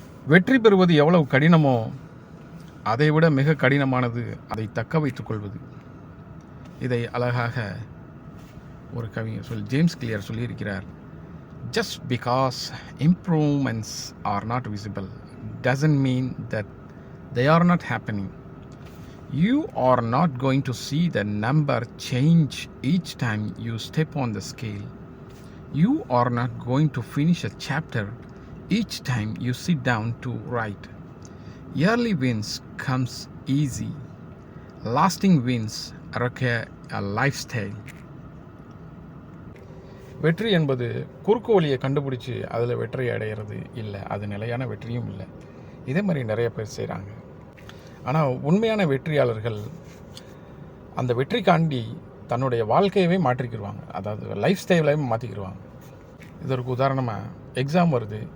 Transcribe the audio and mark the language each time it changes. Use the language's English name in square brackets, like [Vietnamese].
[Tamil] வெற்றி பெறுவது எவ்வளவு கடினமோ அதைவிட மிக கடினமானது அதை தக்க வைத்துக் கொள்வது. இதை அழகாக ஒரு கவிஞர் ஜேம்ஸ் கிளியர் சொல்லியிருக்கிறார். [English] Just because improvements are not visible doesn't mean that they are not happening. You are not going to see the number change each time you step on the scale. You are not going to finish a chapter each time you sit down to write. Early wins comes easy. Lasting wins require a lifestyle. [Tamil] வெற்றி என்பது குறுக்கு வழியை கண்டுபிடிச்சி அதில் வெற்றி அடைகிறது இல்லை. அது நிலையான வெற்றியும் இல்லை. இதே மாதிரி நிறைய பேர் செய்கிறாங்க. ஆனால் உண்மையான வெற்றியாளர்கள் அந்த வெற்றிக்காண்டி தன்னுடைய வாழ்க்கையவே மாற்றிக்கிடுவாங்க. அதாவது லைஃப் ஸ்டைலையும் மாற்றிக்கிடுவாங்க. இதற்கு உதாரணமாக எக்ஸாம் வருது.